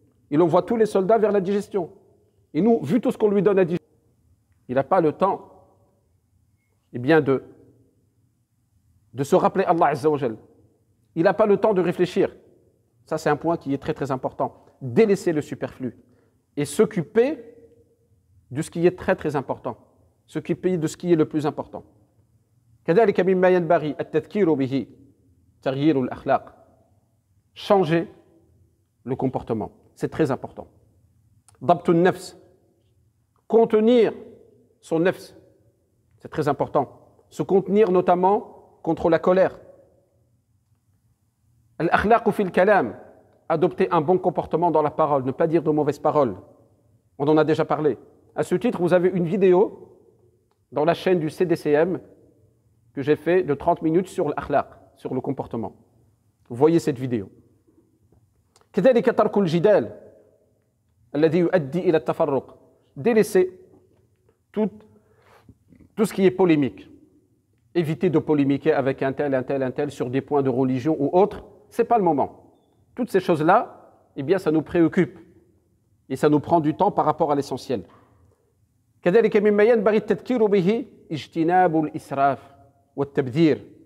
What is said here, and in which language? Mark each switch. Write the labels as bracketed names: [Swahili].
[French] Il envoie tous les soldats vers la digestion. Et nous, vu tout ce qu'on lui donne à digérer, il n'a pas le temps de se rappeler Allah Azza wa Jal. Il n'a pas le temps de réfléchir. Ça, c'est un point qui est très très important. Délaisser le superflu et s'occuper de ce qui est très très important. S'occuper de ce qui est le plus important. [Arabic] كذلك مما ينبغي التذكير به تغيير الأخلاق. [French] Changer le comportement. C'est très important. [Arabic] ضبط النفس. [French] Contenir son nafs. C'est très important. Se contenir notamment contre la colère. [Arabic] Al-akhlaq fi al-kalam. [French] Adopter un bon comportement dans la parole, ne pas dire de mauvaises paroles. On en a déjà parlé. À ce titre, vous avez une vidéo dans la chaîne du CDCM que j'ai fait de 30 minutes sur l'akhlaq, sur le comportement. Vous voyez cette vidéo. [Arabic] كذلك ترك الجدال الذي يؤدي إلى التفرق. [French] Délaisser tout ce qui est polémique. Éviter de polémiquer avec un tel sur des points de religion ou autres, ce n'est pas le moment. Toutes ces choses-là, eh bien, ça nous préoccupe et ça nous prend du temps par rapport à l'essentiel. [Arabic] كذلك مما ينبغي التذكير به اجتناب الإسراف والتبذير.